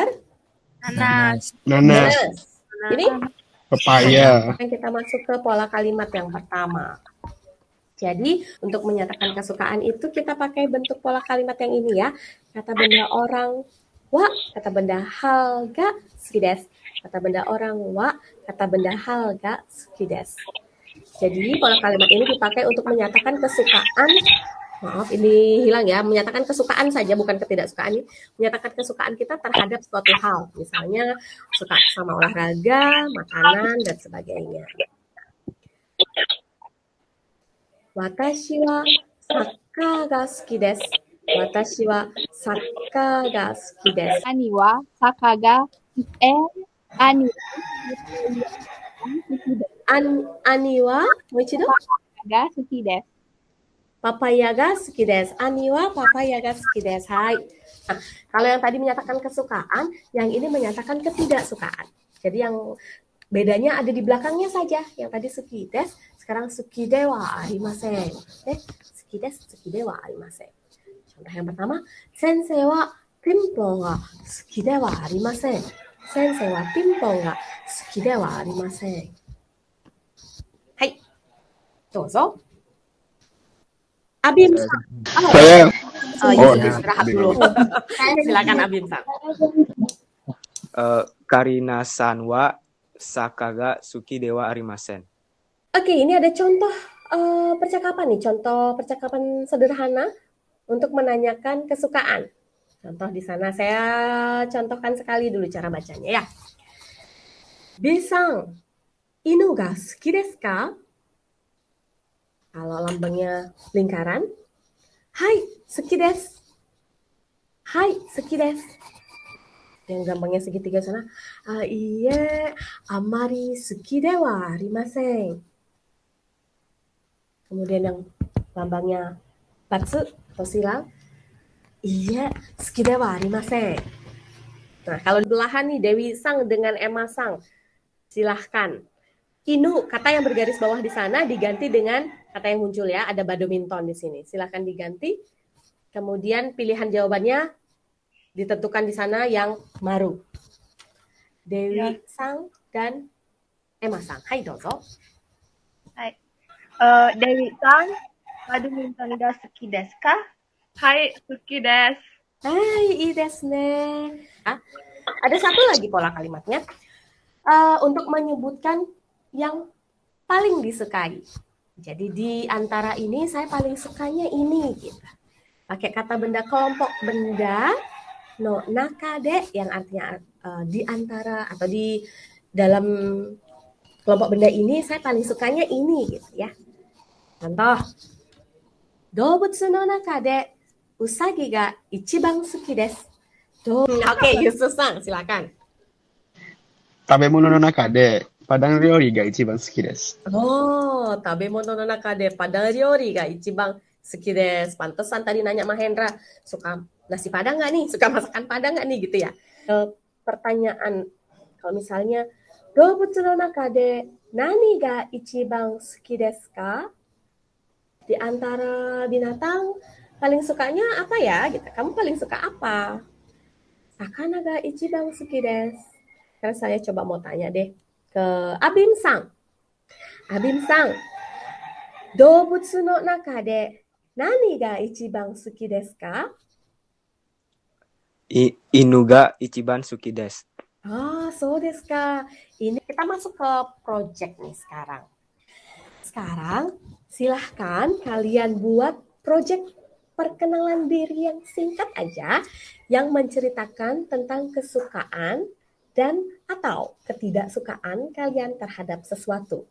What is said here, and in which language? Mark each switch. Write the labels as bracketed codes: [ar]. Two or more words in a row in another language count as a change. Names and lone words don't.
[id] Nanas. Nanas. Ini Pepaya. kita masuk ke pola kalimat yang pertama. Jadi, untuk menyatakan kesukaan itu kita pakai bentuk pola kalimat yang ini ya. Kata benda orang wa, kata benda hal [ja] が好きです. [id] Kata benda orang wa, kata benda hal [ja] が好きです. [id] Jadi pola kalimat ini dipakai untuk menyatakan kesukaan. Maaf, ini hilang ya. Menyatakan kesukaan saja, bukan ketidaksukaan. Menyatakan kesukaan kita terhadap suatu hal. Misalnya suka sama olahraga, makanan, dan sebagainya. [ja] 私はサッカーが好きです. 私はサッカーが好きです. 兄はサッカーが、兄は好きです。兄は、もう一度? が好きです。パパイヤが好きです。兄はパパイヤが好きです. Hai. [id] Nah, kalau yang tadi menyatakan kesukaan, yang ini menyatakan ketidaksukaan. Jadi yang bedanya ada di belakangnya saja. Yang tadi [ja] 好きです, [id] sekarang [ja] 好きではありません. 好きです、好きではありません. [id] Contoh yang pertama, [ja] 先生はピンポンが好きではありません. 先生はピンポンが好きではありません. はい。どうぞ. Abim Sang. [id] Saya. Oh iya, Oh, istirahat dulu. Silakan Abim Sang. [ja] カリナさんはサッカーが好きではありません. [id] Oke, ini ada contoh percakapan nih, contoh percakapan sederhana untuk menanyakan kesukaan. Contoh di sana saya contohkan sekali dulu cara bacanya ya. [ja] ビさん、犬が好きですか? [id] Kalau lambangnya lingkaran, hai, [ja] 好きです. はい、好きです. [id] Yang gampangnya segitiga sana, [ja] いいえ、あまり好きではありません. [id] Kemudian yang lambangnya batsu atau silang, [ja] いいえ、好きではありません. [id] Nah, kalau belahan nih Dewi Sang dengan Emma Sang, silahkan. Inu, kata yang bergaris bawah di sana diganti dengan kata yang muncul ya, ada badminton di sini. Silahkan diganti. Kemudian pilihan jawabannya ditentukan di sana yang maru. Dewi Sang dan Emma Sang. Hai, [ja] dozo. デビさん、バドミントンが好きですか？はい、好きです。はい、いいですね. [id] Ada satu lagi pola kalimatnya. Untuk menyebutkan yang paling disukai. Jadi di antara ini saya paling sukanya ini gitu. Pakai kata benda kelompok benda [ja] の中で [id] yang artinya di antara atau di dalam kelompok benda ini saya paling sukanya ini gitu ya. Contoh. [ja] 動物の中でうさぎが一番好きです. [id] Oke, Yusuf-san, silakan. [ja] 食べ物の中でパダン料理が一番好きです. おお、食べ物の中でパダン料理が一番好きです. [id] Pantesan tadi nanya Mahendra, suka nasi padang nggak nih? Suka masakan padang nggak nih? Gitu ya. Pertanyaan, kalau misalnya, [ja] 動物の中で何が一番好きですか? [id] Di antara binatang, paling sukanya apa ya? Gitu. Kamu paling suka apa? [ja] 魚が一番好きです. [id] Sekarang saya coba mau tanya deh ke Abim Sang. [ja] アビムさん、動物の中で何が一番好きですか? 犬が一番好きです. ああ、そうですか. [id] Ini kita masuk ke project nih sekarang. Sekarang silahkan kalian buat project perkenalan diri yang singkat aja yang menceritakan tentang kesukaan dan atau ketidaksukaan kalian terhadap sesuatu.